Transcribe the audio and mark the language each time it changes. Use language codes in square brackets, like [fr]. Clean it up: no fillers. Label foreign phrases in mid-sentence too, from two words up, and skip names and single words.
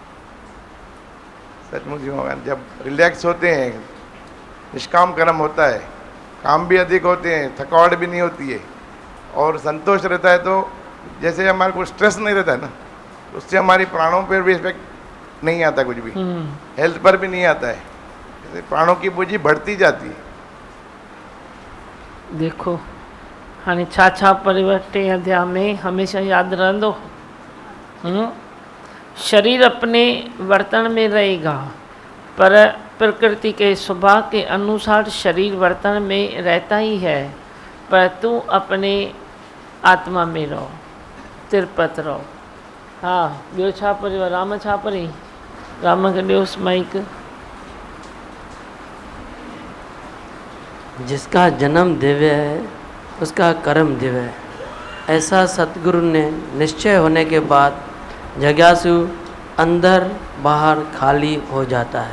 [hi] सचमुच भगवान, जब रिलैक्स होते हैं, निष्काम कर्म होता है, काम भी अधिक होते हैं, थकावट भी नहीं होती है, और संतोष रहता है, तो जैसे हमारे को स्ट्रेस नहीं रहता है ना, उससे हमारी प्राणों पर भी इफेक्ट नहीं आता, कुछ भी हेल्थ पर भी नहीं आता है। जैसे प्राणों की पूंजी बढ़ती जाती है। [sd] देखो हाणे छा छा परिवर्ते अध्याय में हमेशा याद रहंदो। [hi] शरीर अपने वर्तन में रहेगा, पर प्रकृति के स्वभाव के अनुसार शरीर वर्तन में रहता ही है, पर तू अपने आत्मा में रहो। तिरपत रहो। [sd] हा ॿियो छा पढ़ियो? राम छा पढ़ी? राम खे ॾियोसि माइक। [hi] जिसका जन्म दिव्य है उसका कर्म दिव्य है, ऐसा सतगुरु ने निश्चय होने के बाद जिज्ञासु अंदर बाहर खाली हो जाता है।